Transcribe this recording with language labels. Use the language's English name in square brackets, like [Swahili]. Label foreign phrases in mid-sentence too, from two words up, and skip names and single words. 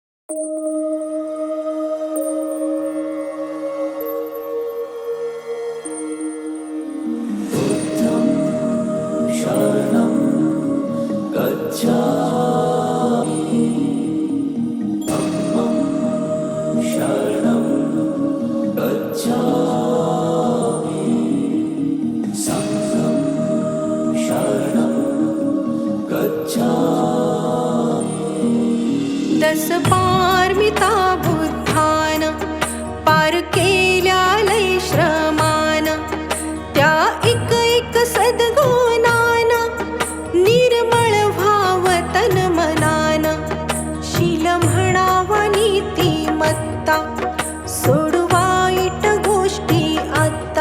[Pali] शरणं गच्छामि धम्मं शरणं गच्छामि संघं शरणं गच्छामि। [Marathi] दस पारमिता बुद्धान पार केल्या लय श्रमान, त्या एक एक सद्गुणान निर्मळ व्हाव तन मनान। शील म्हणावा नीतिमत्ता, सोडू वाईट गोष्टी आता।